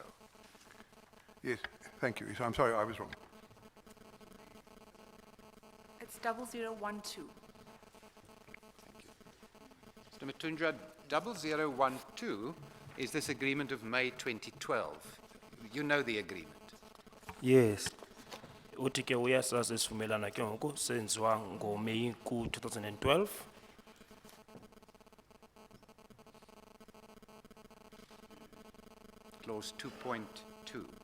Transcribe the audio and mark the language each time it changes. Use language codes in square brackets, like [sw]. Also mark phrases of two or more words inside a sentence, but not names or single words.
[en] Yes, thank you. So I'm sorry, I was wrong. It's 0012. Mr. Mathunjwa, 0012 is this agreement of May 2012. You know the agreement. Yes. [xh] Uthi ke uyasazi isivumelana ke ngoku senziwa ngoMeyi ku-2012. [en] Clause 2.2.